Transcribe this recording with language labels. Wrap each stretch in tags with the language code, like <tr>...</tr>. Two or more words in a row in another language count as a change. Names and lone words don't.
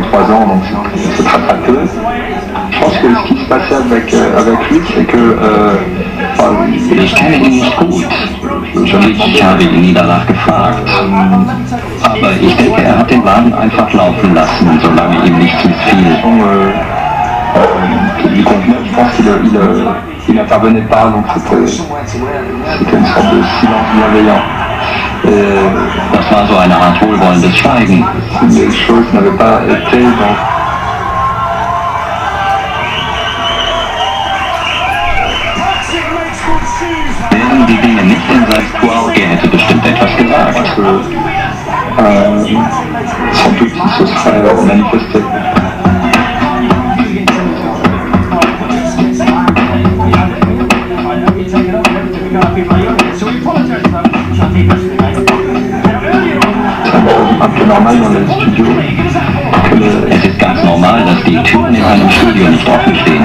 <de>Ich kenne ihn nicht gut. Ich habe ihn nie danach gefragt. Aber ich denke, er hat den Laden einfach laufen lassen, solange ihm nichts missfiel.</de> <fr>Il n'intervenait pas, donc c'était une sorte de silence bienveillant.</fr> <de>Das war so eine Art wohlwollendes Schweigen.</de> <fr>Les choses n'avaient pas été dans...</fr> <de>Wären die Dinge nicht in sein Squad, er hätte bestimmt etwas gesagt.</de> <fr>Sans doute, il se serait manifesté.</fr> <de>Es ist ganz normal, dass die Türen in einem Studio nicht offen stehen.</de>